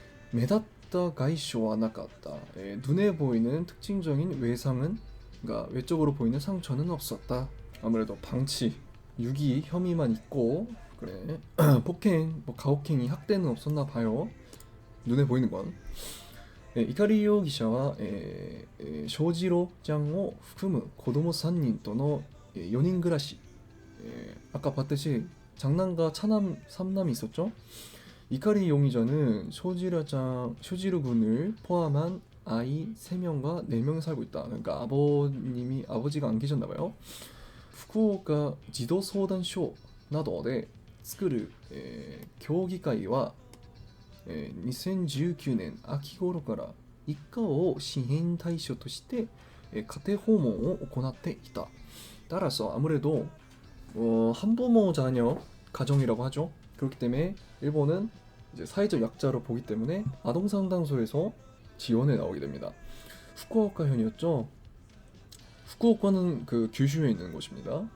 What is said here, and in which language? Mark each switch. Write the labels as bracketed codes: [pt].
[ko] 메다타 가이쇼와 나갔다. 눈에 보이는 특징적인 외상은, 그러니까 외적으로 보이는 상처는 없었다. 아무래도 방치, 유기 혐의만 있고, 그래 폭행, 뭐 가혹행위, 학대는 없었나 봐요. 눈에 보이는 건. [ja] 이카리容疑者は 쇼지로 짱を 含む子供3人との 4인 暮らし. [ko] 아까 봤듯이 장남과 차남 3남이 있었죠. 이카리 용의자는 쇼지루 군을 포함한 아이 3명과 4명이 살고 있다. 그러니까 아버지가 안 계셨나봐요. [ja] 후쿠오카 지도소단쇼 などで作る、協議会は、2019年秋頃から一家を支援対象として、家庭訪問を行っていた. [ko] 따라서 아무래도 한부모 자녀 가정이라고 하죠. 그렇기 때문에 일본은 이제 사회적 약자로 보기 때문에 아동 상담소에서 지원에 나오게 됩니다. 후쿠오카현이었죠. 후쿠오카는 그 규슈에 있는 곳입니다.